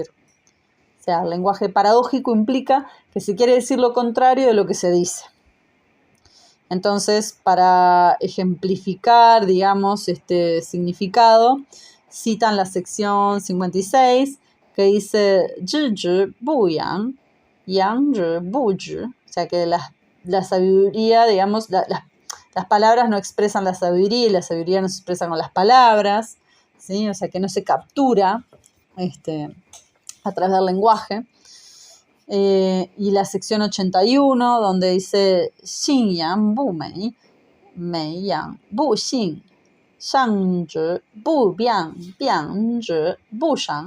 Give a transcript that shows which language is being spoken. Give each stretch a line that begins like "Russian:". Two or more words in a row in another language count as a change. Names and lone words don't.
Spanish: O sea, el lenguaje paradójico implica que se quiere decir lo contrario de lo que se dice. Entonces, para ejemplificar, este significado, citan la sección 56, que dice
Chinese: 知者不言言者不知.
Spanish: O sea, que la sabiduría, las palabras no expresan la sabiduría y la sabiduría no se expresa con las palabras, ¿sí? O sea, que no se captura a través del lenguaje. Y la sección 81, donde dice
Chinese: 信言不美美言不信, 善者不辯辯者不善.